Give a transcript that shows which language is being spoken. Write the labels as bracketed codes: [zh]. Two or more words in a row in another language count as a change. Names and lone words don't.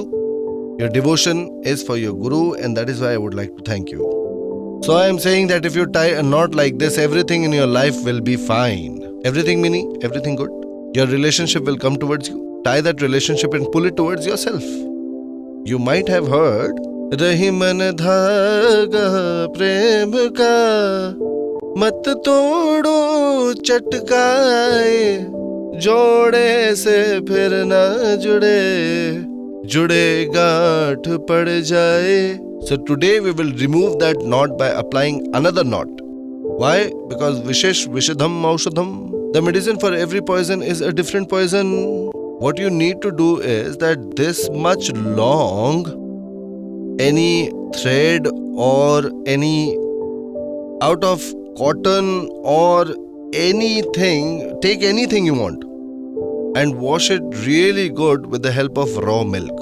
[en] Your devotion is for your Guru and that is why I would like to thank you. So I am saying that if you tie a knot like this, everything in your life will be fine. Everything meaning, everything good. Your relationship will come towards you. Tie that relationship and pull it towards yourself. You might have heard, [hi] रहि मन धागा प्रेम का, मत तोड़ो चटकाय. जोड़े से फिर ना जुड़े गांठ पड़ जाए. [en] So today we will remove that knot by applying another knot. Why? Because [sa] विशेष विषधम् औषधम्. [en] The medicine for every poison is a different poison. What you need to do is that this much long, any thread or any out of cotton or anything, take anything you want and wash it really good with the help of raw milk.